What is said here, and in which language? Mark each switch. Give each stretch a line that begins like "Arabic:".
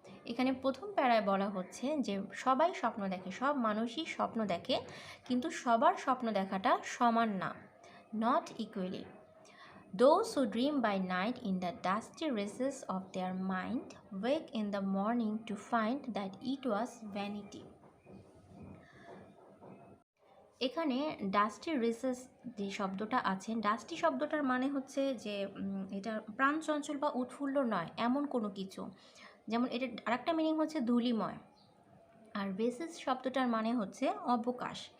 Bangla: এখানে প্রথম প্যারায় বলা হচ্ছে যে সবাই স্বপ্ন দেখে, সব মানুষই স্বপ্ন দেখে, কিন্তু সবার স্বপ্ন দেখাটা সমান না,
English: Not equally. Those who dream by night in the dusty recesses of their mind wake in the morning to find that it was vanity.
Bangla: এখানে ডাস্টি রিসেস যে শব্দটা আছে, ডাস্টি শব্দটার মানে হচ্ছে যে এটা প্রাণচঞ্চল বা উৎফুল্ল নয় এমন কোনো কিছু। যেমন এটা আরেকটা মিনিং হচ্ছে ধূলিময়। আর রেসেস শব্দটার মানে হচ্ছে অবকাশ।